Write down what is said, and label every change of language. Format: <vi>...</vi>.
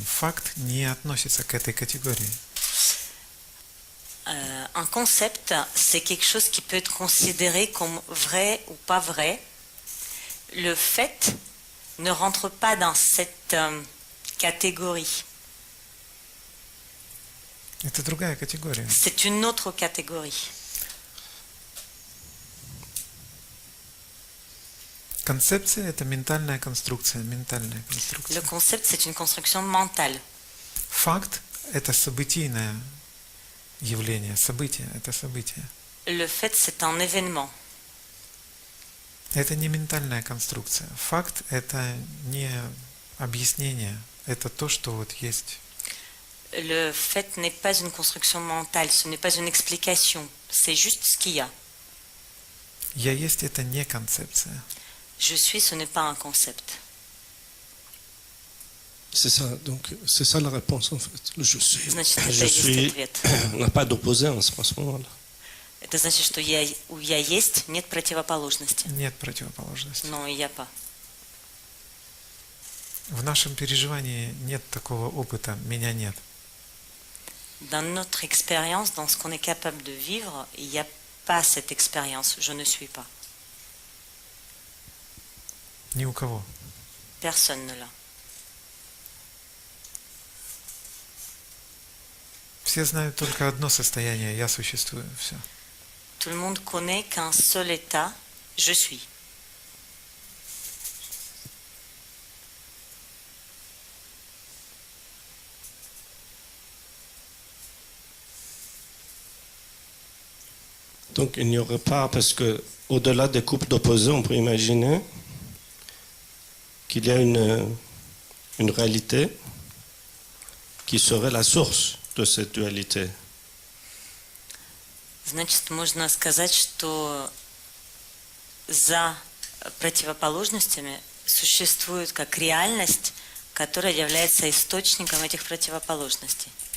<ru>Факт не относится к этой категории.</ru> <fr>Un concept, c'est quelque chose qui peut être considéré comme vrai ou pas vrai. Le fait ne rentre pas dans cette catégorie.</fr> <ru>Это другая категория.</ru> <fr>C'est une autre catégorie.</fr> <ru>Концепция – это ментальная конструкция, ментальная</ru> <fr>Le</fr> <ru>конструкция.</ru> <fr>concept, c'est une construction mentale.</fr> <ru>Факт – это событийное явление, событие – это событие.</ru> <fr>Le fait, c'est un événement.</fr> <ru>Это не ментальная конструкция. Факт – это не объяснение, это то, что вот есть.</ru> <fr>Le fait n'est pas une construction mentale, ce n'est pas une explication, c'est juste ce qu'il y a.</fr> <ru>Я есть – это не концепция.</ru> <fr>Je suis, ce n'est pas un concept. C'est ça, donc c'est ça la réponse en fait. Le je suis.</fr> <ru>Значит, это</ru> <fr>Je</fr> <ru>и есть</ru> <fr>suis.</fr> <ru>ответ.</ru> <fr>On n'a pas d'opposé en ce moment-là.</fr> <ru>Это значит, что у «я есть» нет противоположности. Нет противоположности. Но и «я pas». В нашем переживании нет такого опыта «меня нет».</ru> <fr>Dans notre expérience, dans ce qu'on est capable de vivre, il n'y a pas cette expérience. Je ne suis pas.</fr> <ru>Ни у кого.</ru> <fr>Personne ne l'a.</fr> <ru>Все знают только одно состояние, я существую, все.</ru> <fr>Tout le monde connaît qu'un seul état, je suis. Donc il n'y aurait pas, parce que au-delà des couples d'opposés, on peut imaginer qu'il y a une réalité qui serait la source de cette dualité.</fr> <ru>Значит, можно сказать, что за противоположностями существует как реальность, которая является источником этих противоположностей.</ru>